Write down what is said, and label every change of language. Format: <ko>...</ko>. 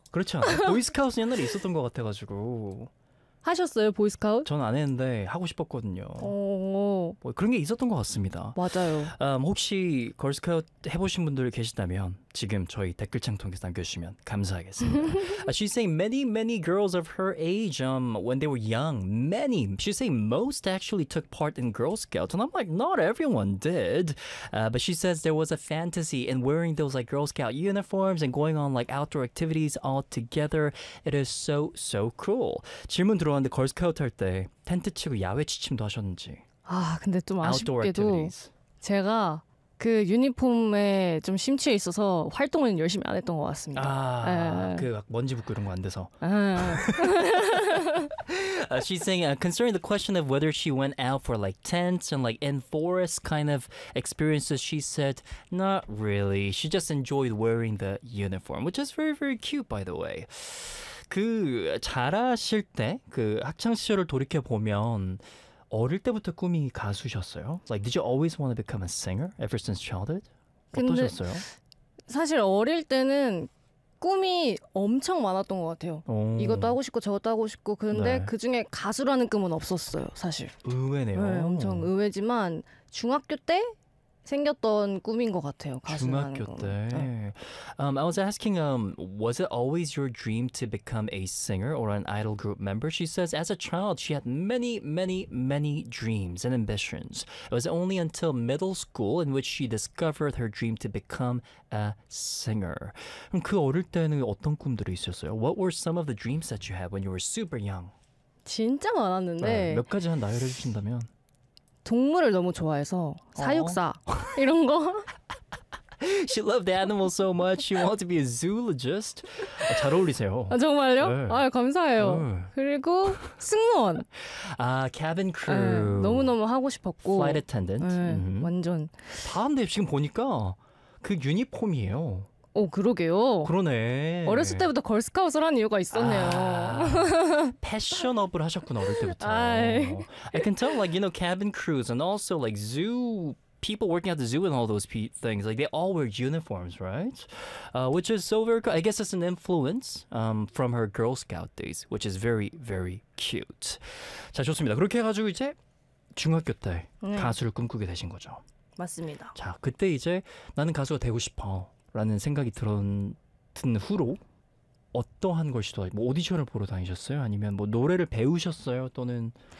<ko>그렇지 않아요? 보이스카우트 옛날에 있었던 것 같아가지고 하셨어요? 보이스카우트? 전 안 했는데 하고 싶었거든요. 뭐 그런 게 있었던 것 같습니다. 맞아요. 혹시 걸스카우트 해보신 분들 계시다면 지금 저희 댓글창 통해서 남겨주시면 감사하겠습니다.</ko> <en>She's saying many, many girls of her age, when they were young, many. She's saying most actually took part in Girl Scouts. And I'm like, not everyone did. But she says there was a fantasy in wearing those like Girl Scout uniforms and going on like outdoor activities all together. It is so, so cool.</en> <ko>질문 들어왔는데 걸스카우트 할 때 텐트 치고 야외 취침도 하셨는지. 아, 근데 좀 아쉽게도 제가... 그 유니폼에 좀 심취해 있어서 활동은 열심히 안 했던 것 같습니다. 아, 그 막 먼지 붓고 이런 거 안 돼서.</ko> <en>she's saying, concerning the question of whether she went out for like tents and like in forest kind of experiences, she said, not really. She just enjoyed wearing the uniform, which is very, very cute, by the way.</en> <ko>그 자라실 때, 그 학창 시절을 돌이켜보면 어릴 때부터 꿈이 가수셨어요?</ko> <en>Like, did you always want to become a singer ever since childhood?</en> <ko>어떠셨어요? 사실 어릴 때는 꿈이 엄청 많았던 것 같아요. 이것도 하고 싶고 저것도 하고 싶고 근데 네. 그중에 가수라는 꿈은 없었어요, 사실. 의외네요. 네, 엄청 의외지만 중학교 때 생겼던 꿈인 것 같아요, 가수라는 중학교 꿈. 때. 네.</ko> <en>I was asking, was it always your dream to become a singer or an idol group member? She says, as a child, she had many, many, many dreams and ambitions. It was only until middle school in which she discovered her dream to become a singer.</en> <ko>그럼 그 어릴 때는 어떤 꿈들이 있었어요?</ko> <en>What were some of the dreams that you had when you were super young?</en> <ko>진짜 많았는데. 네, 몇 가지 한 나열해 주신다면. 동물을 너무 좋아해서 사육사 이런 거.</ko> <en>She loved animals so much. She wanted to be a zoologist.</en> <ko>잘 어울리세요. 아, 정말요? 네. 아, 감사해요. 그리고 승무원. 아, cabin crew. 네, 너무너무 하고 싶었고.</ko> <en>Flight attendant.</en> <ko>네, 완전. 다 근데 지금 보니까 그 유니폼이에요. 오, 그러게요. 그러네. 어렸을 때부터 걸스카우트를 한 이유가 있었네요. 아, 패션업을 하셨구나, 어릴 때부터.</ko> <en>I can tell, like, you know, cabin crews and also, like, zoo people working at the zoo and all those things, like they all wear uniforms, right? Which is so very cool. I guess it's an influence from her Girl Scout days, which is very, very cute.</en> <ko>자, 좋습니다. 그렇게 해가지고 이제 중학교 때 네. 가수를 꿈꾸게 되신 거죠. 맞습니다. 자, 그때 이제 나는 가수가 되고 싶어라는 생각이 든 후로 어떠한 걸 시도하지? 뭐 오디션을 보러 다니셨어요? 아니면 뭐 노래를 배우셨어요? 또는</ko>